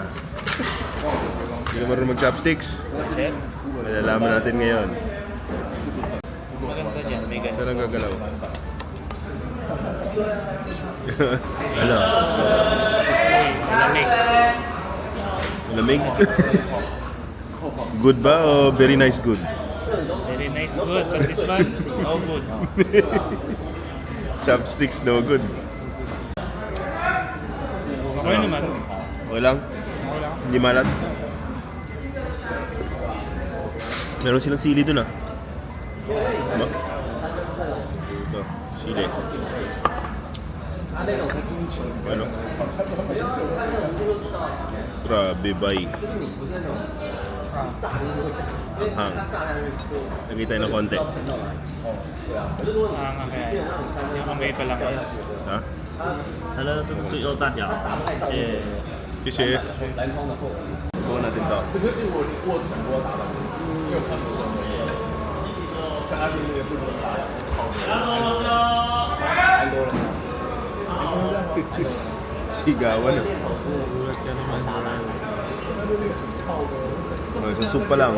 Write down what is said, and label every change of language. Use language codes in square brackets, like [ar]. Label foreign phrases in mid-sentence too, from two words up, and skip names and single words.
[tl] Hindi ka marunong mag-chopsticks? Malalaman natin ngayon. Maganda dyan, may ganyan. Saan ang gagalaw? Ano? Lamig. [en] Lamig? Good [tl] ba o [en] very nice good? Very nice, good. But this one, no good. Chopsticks no good. [tl] Okay naman. Okay lang? Hindi malat? Meron silang sili dun ah. Diba? Ito, sili. Ano? Grabe bay. Hang. Lagay tayo ng konti. Okay. Yung kamay pa lang. Ha? [zh] 它的这是最肉炸饺， [tl] 谢谢。Subukan natin to. Sigawan. Sa soup pa lang.